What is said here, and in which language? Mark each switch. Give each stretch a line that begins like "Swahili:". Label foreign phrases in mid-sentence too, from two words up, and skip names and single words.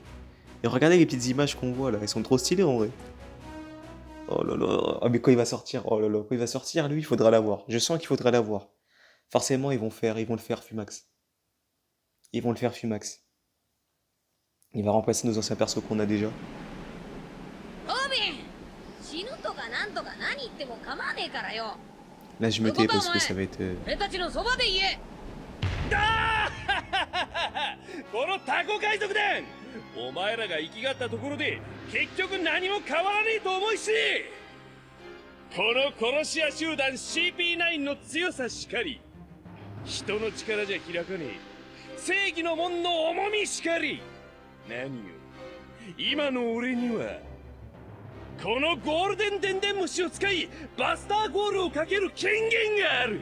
French: Et regardez les petites images qu'on voit là, elles sont trop stylées en vrai. Oh là là, ah mais quand il va sortir, oh là là, quand il va sortir, lui, il faudra l'avoir. Je sens qu'il faudra l'avoir. Forcément, ils vont le faire Fumax. Ils vont le faire Fumax. Il va remplacer nos anciens persos qu'on a déjà.
Japanese: オービン死ぬとかなんとか何言っても構わねえからよ
French: Là, je me tais parce que ça va être...
Japanese: 俺たちのそばで言えこのタコ海賊団お前らが生きがったところで結局何も変わらねえと思いしこの殺し屋集団 CP9 の強さしかり人の力じゃ開かねえ正義の門の重みしかり何よ今の俺にはこのゴールデン電電虫を使いバスターゴールをかける権限がある